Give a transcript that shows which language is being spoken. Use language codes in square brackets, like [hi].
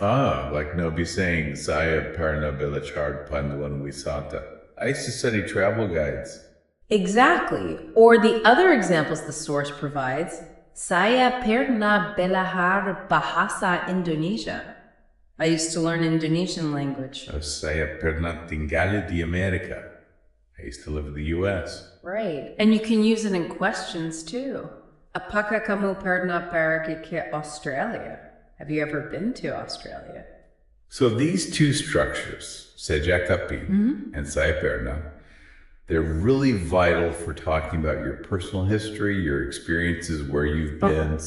[en] Like Nobi saying, [id] saya pernah belajar panduan wisata. [en] I used to study travel guides. Exactly. Or the other examples the source provides, [id] saya pernah belajar Bahasa Indonesia. [en] I used to learn Indonesian language. [id] Saya pernah tinggal di Amerika. [en] I used to live in the US. Right. And you can use it in questions too. [id] Apakah kamu pernah pergi ke Australia? [en] Have you ever been to Australia? So these two structures, Sejak kapan and saya pernah, they're really vital for talking about your personal history, your experiences, where you've been.